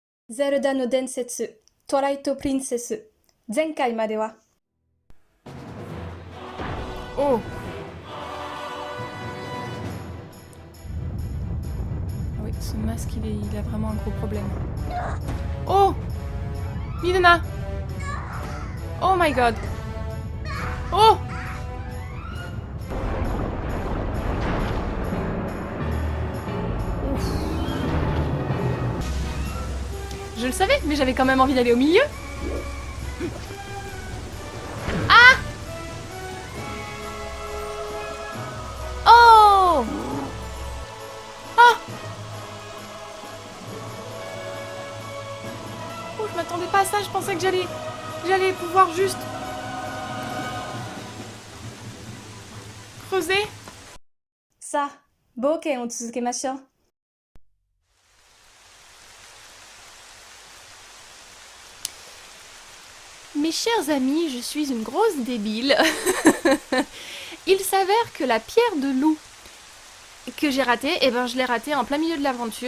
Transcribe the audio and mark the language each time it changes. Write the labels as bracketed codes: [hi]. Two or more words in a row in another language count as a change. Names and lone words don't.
[ja] ゼルダの伝説、トライトプリンセス。前回までは。 Oh. [fr] Ah oui, ce masque, il a vraiment un gros problème. Oh Milena. [en] Oh my god. Oh Ouf. [fr] Je le savais, mais j'avais quand même envie d'aller au milieu. Ah Oh Ah Oh, je m'attendais pas à ça, je pensais que j'allais pouvoir juste creuser. [ja] さあ、冒険を続けましょう。 [fr] Mes chers amis, je suis une grosse débile. Il s'avère que la pierre de loup que j'ai ratée, eh ben je l'ai ratée en plein milieu de l'aventure.